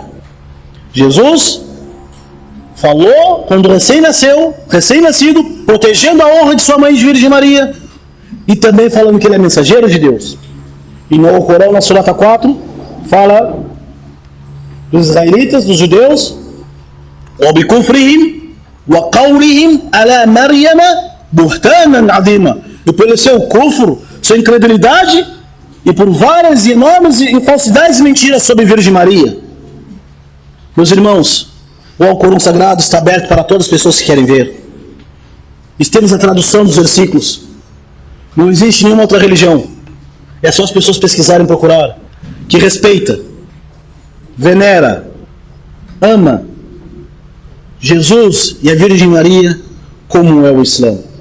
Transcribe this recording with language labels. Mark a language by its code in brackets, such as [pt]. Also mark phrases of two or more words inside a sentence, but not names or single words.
[pt] Jesus falou quando recém-nascido, protegendo a honra de sua mãe de Virgem Maria, e também falando que ele é mensageiro de Deus. E no Corão, na Surata 4, fala dos israelitas, dos judeus: [ar] وَبِكُفْرِهِمْ وَقَوْلِهِمْ عَلَى مَرْيَمَ بُهْتَانًا عَظِيمًا. [pt] E pelo seu kufr, sua incredulidade, e por várias e enormes falsidades e mentiras sobre Virgem Maria. Meus irmãos, o Alcorão Sagrado está aberto para todas as pessoas que querem ver. Temos a tradução dos versículos. Não existe nenhuma outra religião, é só as pessoas pesquisarem e procurar, que respeita, venera, ama Jesus e a Virgem Maria como é o Islã.